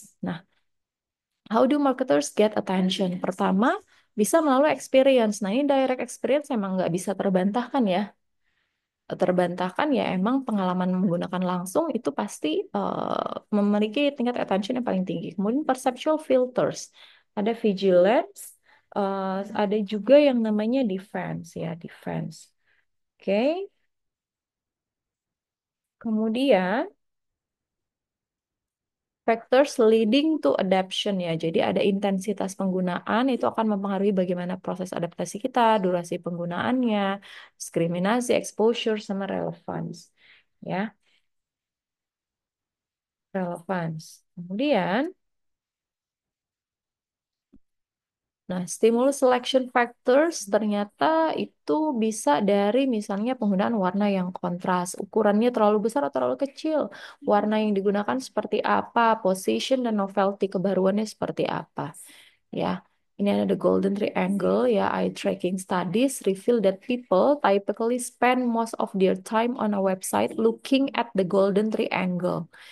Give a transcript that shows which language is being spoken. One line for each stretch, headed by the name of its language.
English: Nah, how do marketers get attention?
Indonesian: Pertama, bisa melalui experience. Nah, ini direct experience emang nggak bisa terbantahkan ya. Terbantahkan ya emang pengalaman menggunakan langsung itu pasti memiliki tingkat attention yang paling tinggi. Kemudian perceptual filters, ada vigilance, ada juga yang namanya defense ya, defense. Oke, kemudian factors leading to adaption ya. Jadi ada intensitas penggunaan itu akan mempengaruhi bagaimana proses adaptasi kita, durasi penggunaannya, diskriminasi, exposure, sama relevance. Ya, relevance. Kemudian, nah, stimulus selection factors ternyata itu bisa dari misalnya penggunaan warna yang kontras, ukurannya terlalu besar atau terlalu kecil, warna yang digunakan seperti apa, position dan novelty kebaruannya seperti apa. Ya, ini ada the golden triangle ya.
English: Eye tracking studies reveal that people typically spend most of their time on a website looking at the golden triangle.